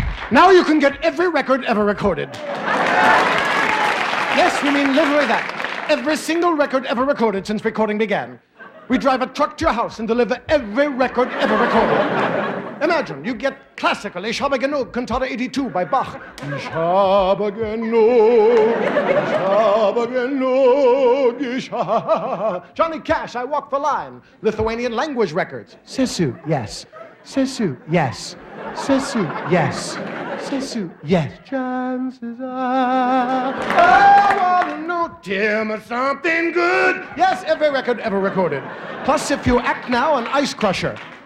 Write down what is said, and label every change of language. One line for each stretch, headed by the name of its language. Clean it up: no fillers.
English: Now you can get every record ever recorded. Yes, we mean literally that. Every single record ever recorded since recording began. We drive a truck to your house and deliver every record ever recorded. Imagine, you get classical, Ich habe genug, Cantata 82 by Bach.
German: Ich habe genug, ich habe genug, ich habe...
English: Johnny Cash, I Walk the Line. Lithuanian language records. Sisu, yes. Sisu, yes. Sisu, yes. Sisu, yes. Chances are I want to know, tell me something good. Yes, every record ever recorded. Plus, if you act now, an ice crusher.